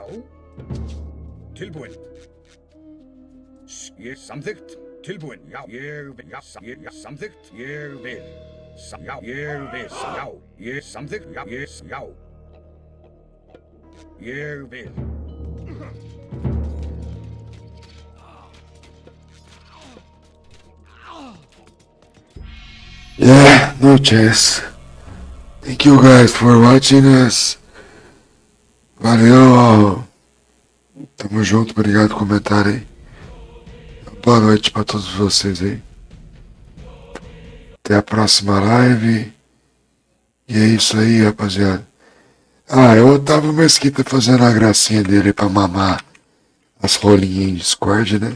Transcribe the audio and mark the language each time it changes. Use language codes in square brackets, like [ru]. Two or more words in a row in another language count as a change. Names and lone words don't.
[is] Tilbúin. Ég samþykkt. Tilbúin. Já. Ég vil. Já. Ég samþykkt. Ég vil. Já. Ég vil. Já. Ég samþykkt. Já. Já. Ég vil. [en] Yeah, no chance. Thank you guys for watching us. [pt] Valeu. Tamo junto, obrigado por comentar aí. Boa noite pra todos vocês aí. Até a próxima live. E é isso aí, rapaziada. Ah, é o Otávio Mesquita fazendo a gracinha dele pra mamar as rolinhas em Discord, né?